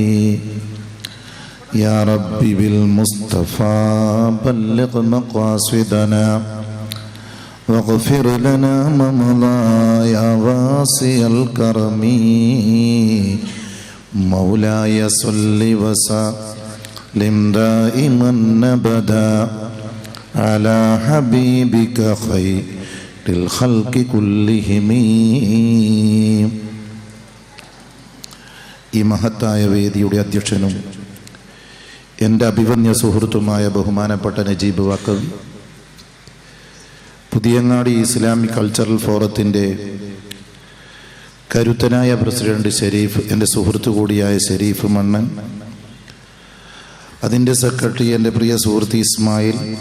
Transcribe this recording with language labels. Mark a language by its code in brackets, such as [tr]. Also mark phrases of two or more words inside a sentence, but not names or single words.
[ar] يا ربي بالمصطفى بلغ مقاصدنا واغفر لنا ما مضى يا واسع الكرم. مولاي صل وسلم دائما أبدا على حبيبك خير الخلق كلهم. [ml] ഈ മഹത്തായ വേദിയുടെ അധ്യക്ഷനും എൻ്റെ അഭിവന്യ സുഹൃത്തുമായ ബഹുമാനപ്പെട്ട നജീബ് ബാക്കവി, പുതിയങ്ങാടി ഇസ്ലാമിക് കൾച്ചറൽ ഫോറത്തിൻ്റെ കരുത്തനായ പ്രസിഡന്റ് ഷെരീഫ്, എൻ്റെ സുഹൃത്തു കൂടിയായ ഷെരീഫ് മണ്ണൻ, അതിൻ്റെ സെക്രട്ടറി എൻ്റെ പ്രിയ സുഹൃത്ത് ഇസ്മായിൽ,